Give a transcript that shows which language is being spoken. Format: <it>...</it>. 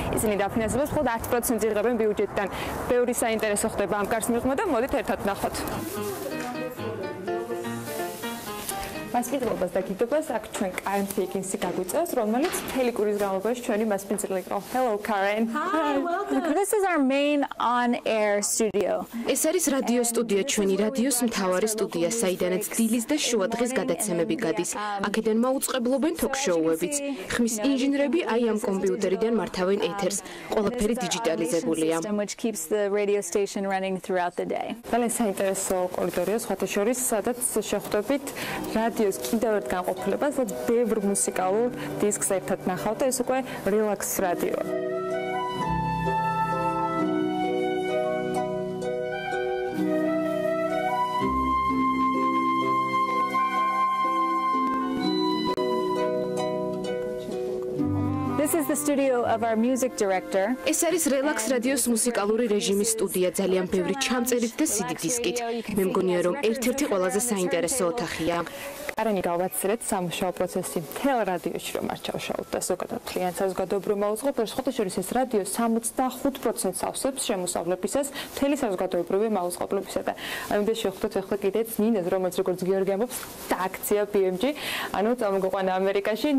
<ka>ისინი დაფინანსებას მხოლოდ 10% იღებენ ბიუჯეტიდან. ბევრი საინტერესო ხდება ამ კარს მიღმა და მოდით ერთად ნახოთ. მასპინძლობას და გიდობას აქ ჩვენ Karen Higgins-ი გაგვიწევს, რომელიც მთელი კვირის განმავლობაში ჩვენი მასპინძელი იყო.</ka> <en>Hello Karen. Hi, welcome. This is our main on-air studio.</en> <ka>ეს არის რადიო სტუდია, ჩვენი რადიოს მთავარი სტუდია, საიდანაც დილის და შუა დღის გადაცემები გადის. აქედან მოუწყებლობენ ток-შოუებიც. ხმის ინჟინრები აი ამ კომპიუტერიდან მართავენ ეთერს. ყველაფერი დიჯიტალიზებულია.</ka> <en>Which keeps the radio station running throughout the day.</en> <ka>ძალიან საინტერესო კორიდორია, სხვათა შორის, სადაც შეხვდებით რადიოს კიდევ ერთ განყოფილებას, სადაც ბევრ მუსიკალურ დისკს ერთად ნახავთ და ეს უკვე Relax Radio.</ka> <en>This is the studio of our music director.</en> <ka>ეს არის Relax Radio-ს მუსიკალური რეჟიმის სტუდია, ძალიან ბევრი ჩამწერით და CD დისკით. მე მგონია, რომ ერთ-ერთი ყველაზე საინტერესო ოთახია. კარენი გავაცილეთ სამუშაო პროცესი მთელ რადიოში რომ არ ჩავშალოთ და ზოგადად მთლიან საზოგადოებრივ მაუწყებელს, ხოთა შორის ეს რადიო 65%-ს ავსებს შემოსავლებისას მთელი საზოგადოებრივი მაუწყებლებისა და ამიტომ შევხვდეთ ახლა კიდეც ნინას, რომელიც როგორც გიორგი ამბობს, და აქცია BMG, ანუ წამოგვიყვანა ამერიკაში.</ka>